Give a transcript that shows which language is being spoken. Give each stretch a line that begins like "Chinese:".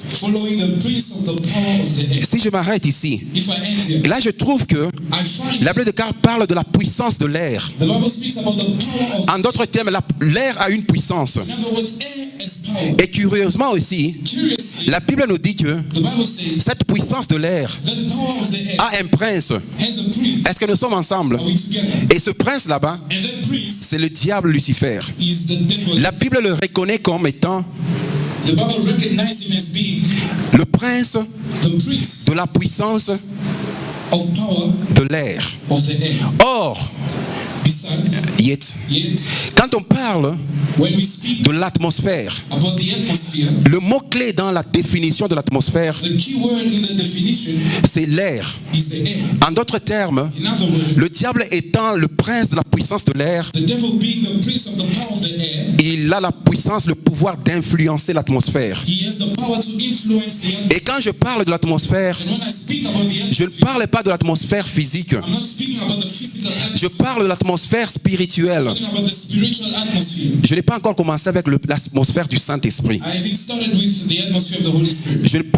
English: Following the prince of the power of the air.
French: Si je m'arrête ici,
English: If I end here,
French: et là je trouve que
English: I find
French: la Bible de Car parle de la puissance de l'air.
English: the Bible speaks about the power of.
French: En d'autres termes, l'air a une puissance.
English: In other words, air has power.
French: Et curieusement aussi,
English: Curiously,
French: la Bible nous dit que
English: the Bible says
French: cette puissance de l'air
English: that power of the air
French: a un prince.
English: has a prince.
French: Est-ce que nous sommes ensemble?
English: Are we together?
French: Et ce prince là-bas,
English: And that prince
French: c'est le diable Lucifer.
English: is the devil.
French: La Bible le reconnaît comme étant
English: The Bible recognizes him as being
French: le prince
English: the prince
French: de la puissance
English: of power
French: de l'air.
English: of the air.
French: Or,
English: Besides, yet, yet,
French: quand on parle
English: when we speak
French: de l'atmosphère,
English: about the atmosphere,
French: le mot-clé dans la définition de l'atmosphère,
English: the key word in the definition
French: c'est l'air.
English: is the air.
French: En d'autres termes,
English: In other words,
French: le diable étant le prince de la puissance de l'air,
English: the devil being the prince of the power of the air,
French: il a la puissance, le pouvoir d'influencer l'atmosphère.
English: he has the power to influence the
French: Et
English: atmosphere.
French: quand je parle de l'atmosphère,
English: And when I speak about the
French: je ne
English: atmosphere,
French: parle pas de l'atmosphère physique.
English: I'm not speaking about the physical
French: Je
English: atmosphere.
French: parle de l'atmosphère spirituelle.
English: I'm talking about the spiritual atmosphere.
French: Je n'ai pas encore commencé avec l'atmosphère du Saint-Esprit.
English: I haven't started with the atmosphere of the Holy Spirit.